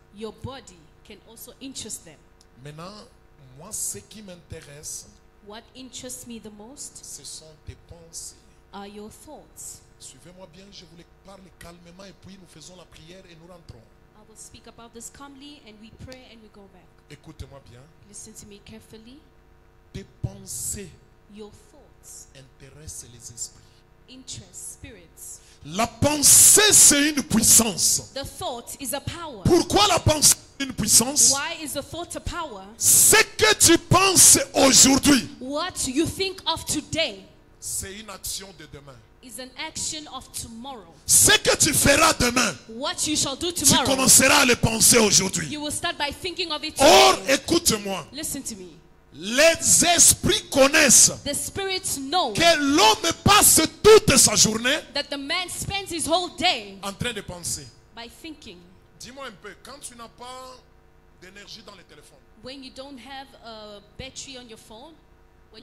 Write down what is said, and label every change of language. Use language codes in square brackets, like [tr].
[en] your body can also interest them. [fr] Maintenant, moi, ce qui m'intéresse, [en] What interests me the most [fr] ce sont tes pensées. [en] are your thoughts. [fr] Suivez-moi bien, je vous les parle calmement et puis nous faisons la prière et nous rentrons. [en] I will speak about this calmly and we pray and we go back. [fr] Écoutez-moi bien. [en] Listen to me carefully. [fr] Tes pensées [en] Your thoughts [fr] intéressent les esprits. [en] interest spirits. [fr] La pensée, c'est une puissance. [en] The thought is a power. [fr] Pourquoi la pensée est une puissance? [en] Why is the thought a power? [fr] Ce que tu penses aujourd'hui, [en] What you think of today [fr] c'est une action de demain. [en] is an action of tomorrow. [fr] Ce que tu feras demain, [en] What you shall do [fr] tu [en] tomorrow, [fr] commenceras à le penser aujourd'hui. [en] you will start by thinking of it [fr] Or, [en] today. [fr] écoute-moi, [en] Listen to me. [fr] les esprits connaissent [en] The spirits know [fr] que l'homme passe toute sa journée [en] that the man spends his whole day [fr] en train de penser. [en] by thinking. [fr] Dis-moi un peu, quand tu n'as pas d'énergie dans le téléphone, [en] When you don't have a battery on your phone, when